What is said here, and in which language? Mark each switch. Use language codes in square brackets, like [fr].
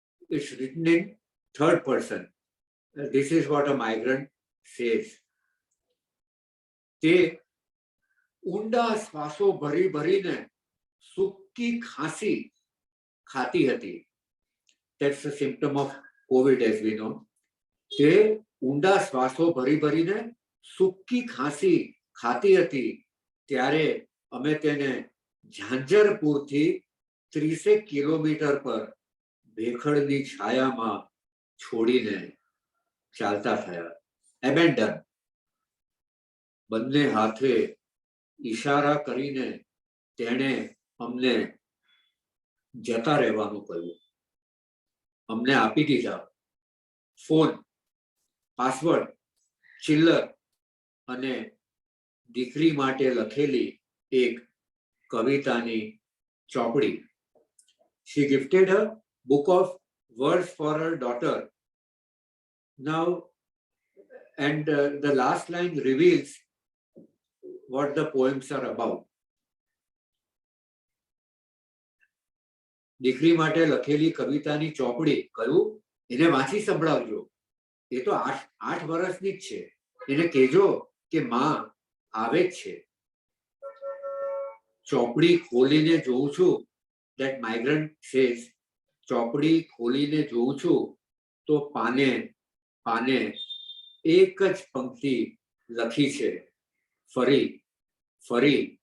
[en] It's written in third person. This is what a migrant says. [gu] તે ઊંડા શ્વાસો ભરી ભરીને સૂકી ખાંસી ખાતી હતી. [en] That's a symptom of COVID, as we know. [gu] તે ઊંડા શ્વાસો ભરી ભરીને સૂકી ખાંસી ખાતી હતી ત્યારે અમે તેને ઝાંઝરપુરથી 30 કિલોમીટર પર ભેખડની છાયામાં છોડીને ચાલતા થયા. [en] Abandon. [gu] બંને હાથે ઈશારા કરીને તેણે અમને જતા રહેવાનું કહ્યું. અમને આપી દીધા ફોન, પાસવર્ડ, ચિલ્લર અને દીકરી માટે લખેલી એક કવિતાની ચોપડી. [en] She gifted her book of words for her daughter. Now, and the last line reveals what the poems are about. [gu] દીકરી માટે લખેલી કવિતાની ચોપડી કહ્યું એને વાંચી સંભળાવજો. એ તો 8 વર્ષની જ છે. એને કહેજો કે માં આવે જ છે. ચોપડી ખોલીને જોઉં છું. [en] That migrant says, [gu] ચોપડી ખોલીને જોઉં છું તો પાને પાને એક જ પંક્તિ લખી છે, ફરી ફરી.